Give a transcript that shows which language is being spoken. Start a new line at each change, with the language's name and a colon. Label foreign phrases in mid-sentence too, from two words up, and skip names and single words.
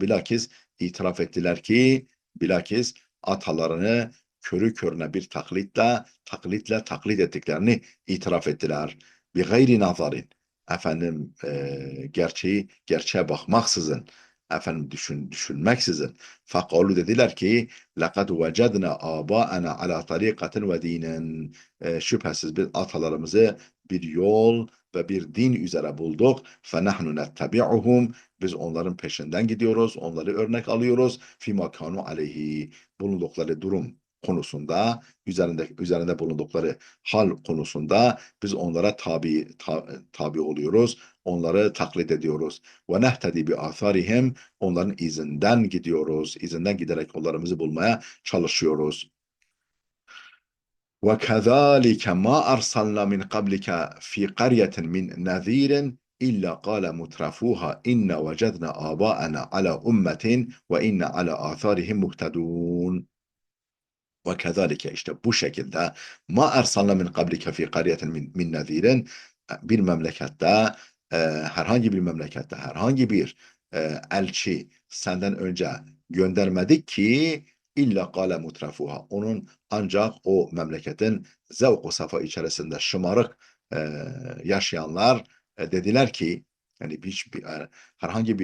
Turkish: Bilakis itiraf ettiler ki, bilakis atalarını körü körüne bir taklitle taklit ettiklerini itiraf ettiler. Bir gayri nazarin, efendim gerçeğe bakmaksızın, efendim düşünmeksizin, fakalu dediler ki
Arabic: لَقَدْ وَجَدْنَا آبَاءَنَا عَلَى طَرِيقَةٍ وَد۪ينٍ,
Turkish: şüphesiz biz atalarımızı bir yol ve bir din üzere bulduk.
Arabic: فَنَحْنُ نَتَّبِعُهُمْ,
Turkish: biz onların peşinden gidiyoruz, onları örnek alıyoruz.
Arabic: فِمَا كَانُوا عَلَيْهِ,
Turkish: bulundukları durum konusunda, üzerinde bulundukları hal konusunda biz onlara tabi oluyoruz. Onları taklit ediyoruz.
Arabic: ونهتدي بآثارهم,
Turkish: onların izinden gidiyoruz. İzinden giderek yollarımızı bulmaya çalışıyoruz.
Arabic: وكذلك ما أرسلنا من قبلك في قرية من نذير إلا قال مترفوها إنا وجدنا آباءنا على أمة وإنا على آثارهم مهتدون. وكذلك,
Turkish: işte bu şekilde
Arabic: ما أرسلنا من قبلك في قرية من نذير,
Turkish: bir memlekette, herhangi bir memlekette herhangi bir elçi senden önce göndermedik ki
Arabic: إلا قال مترفوها,
Turkish: onun ancak o memleketin zevk-ı safa içerisinde şımarık yaşayanlar dediler ki, yani herhangi